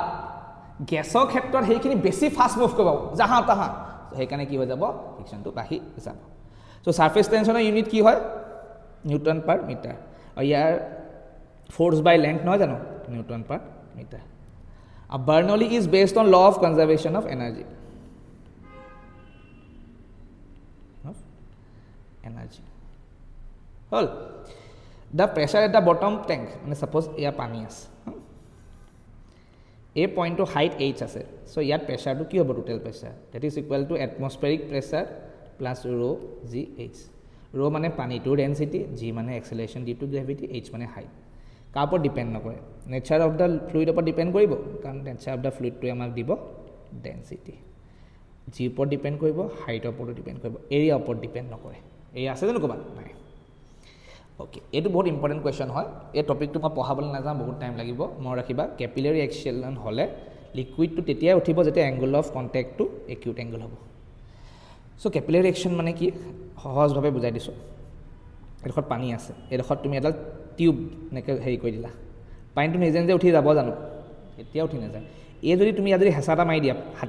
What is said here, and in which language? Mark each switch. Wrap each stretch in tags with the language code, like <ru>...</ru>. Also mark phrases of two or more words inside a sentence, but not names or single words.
<as>গ্যাসৰ ক্ষেত্ৰত হেখিনি বেছি</as> <en>fast move</en> <as>কৰিব জাহা তাহা হেকানে কি হৈ যাব ফ্ৰিকশনটো বাঢ়ি যাব সো সারফেস টেনশনৰ ইউনিট কি হয়</as> <en>newton per metre</en> <as>আৰু ইয়াৰ</as> <en>force by length</en> <as>নহয় জানো</as> <en>newton per metre</en> <as>আৰু</as> <en>Bernoulli is based on law of conservation of energy</en> <as>হল</as> <en>the pressure at the bottom tank</en> <as>মানে suppose এয়া পানী আছে</as> <en>a point to height h</en> <as>আছে so ইয়াত pressure to কি হ'ব</as> <en>total pressure that is equal to atmospheric pressure plus rho g h</en> <as>rho মানে পানীটোৰ density g মানে</as> <en>acceleration due to gravity h</en> <as>মানে height কাৰ ওপৰত ডিপেণ্ড নকৰে</as> <en>nature of the fluid</en> <as>ওপৰত ডিপেণ্ড কৰিব কাৰণ</as> <en>nature of the fluid</en> <as>আমাক দিব ডেনচিটি জিৰ ওপৰত ডিপেণ্ড কৰিব হাইটৰ ওপৰত ডিপেণ্ড কৰিব এৰিয়া ওপৰত ডিপেণ্ড নকৰে এৰিয়া আছে জানো ক'ৰবাত নাই ওকে এইটো বহুত</as> <en>important question</en> <as>হয় এই টপিকটো মই পঢ়াবলৈ নাযাওঁ বহুত টাইম লাগিব মনত ৰাখিবা</as> <en>capillary action</en> <as>হ'লে লিকুইডটো তেতিয়াই উঠিব যেতিয়া এংগল অফ কণ্টেক্টটো</as> <en>acute angle</en> <as>হ'ব চ'</as> <en>capillary action</en> <as>মানে কি সহজভাৱে বুজাই দিছোঁ এডোখৰত পানী আছে এডোখৰত তুমি এডাল টিউব এনেকৈ হেৰি কৰি দিলা পানীটো নিজে নিজে উঠি যাব জানো এতিয়া উঠি নাযায় এই যদি তুমি আজি হেঁচা এটা মাৰি দিয়া হাতে</as>